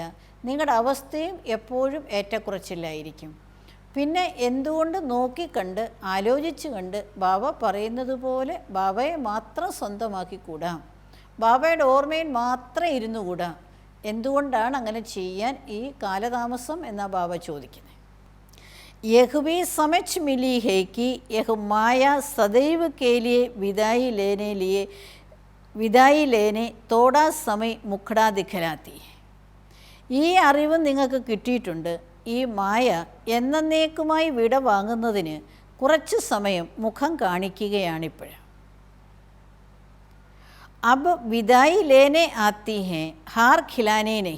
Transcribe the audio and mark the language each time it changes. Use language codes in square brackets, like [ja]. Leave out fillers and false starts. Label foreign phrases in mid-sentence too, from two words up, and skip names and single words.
[ml] നിങ്ങളുടെ അവസ്ഥയും എപ്പോഴും ഏറ്റക്കുറച്ചിലായിരിക്കും. പിന്നെ എന്തുകൊണ്ട് നോക്കിക്കണ്ട് ആലോചിച്ച് കണ്ട് ബാബ പറയുന്നത് പോലെ ബാബയെ മാത്രം സ്വന്തമാക്കിക്കൂടാം, ബാബയുടെ ഓർമ്മയിൽ മാത്രം ഇരുന്നു കൂടാ? എന്തുകൊണ്ടാണ് അങ്ങനെ ചെയ്യാൻ ഈ കാലതാമസം എന്നാണ് ബാബ ചോദിക്കുന്നത്. [hi] यह भी समझ मिली है कि यह माया सदैव के लिए विदाई लेने थोड़ा समय मुखड़ा दिखलाती है. [ml] ഈ അറിവ് നിങ്ങൾക്ക് കിട്ടിയിട്ടുണ്ട്, ഈ മായ എന്നേക്കുമായി വിട വാങ്ങുന്നതിന് കുറച്ച് സമയം മുഖം കാണിക്കുകയാണിപ്പോൾ. [hi] अब विदाई लेने आती है हार खिलाने नहीं.